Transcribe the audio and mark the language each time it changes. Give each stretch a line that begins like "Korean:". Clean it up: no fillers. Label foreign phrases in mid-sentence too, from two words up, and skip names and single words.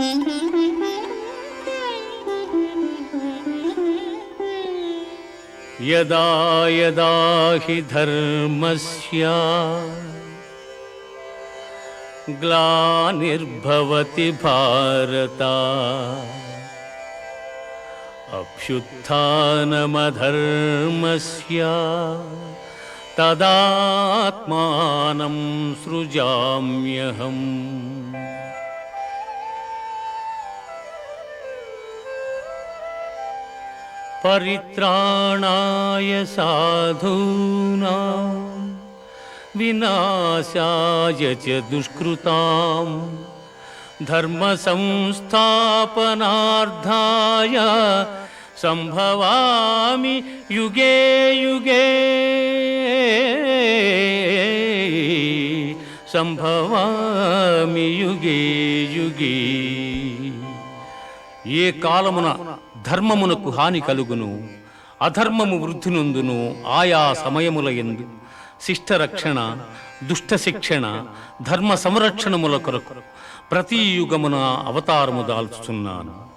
Sanskrit: యదా యదా హి ధర్మస్య గ్లానిర్భవతి భారత అభ్యుత్థానమధర్మస్య తదాత్మానం సృజామ్యహం. పరిత్రాణాయ సాధూనాం వినాశాయ చ దుష్కృతాం ధర్మ సంస్థాపనార్థాయ సంభవామి యుగే యుగే. సంభవామి యుగే యుగే.
Telugu: ఏ కాలమున ధర్మమునకు హాని కలుగును, అధర్మము వృద్ధి నొందును, ఆయా సమయముల యందు శిష్టరక్షణ, దుష్ట శిక్షణ, ధర్మ సంరక్షణముల కొరకు ప్రతి యుగమున అవతారము దాల్చుచున్నాను.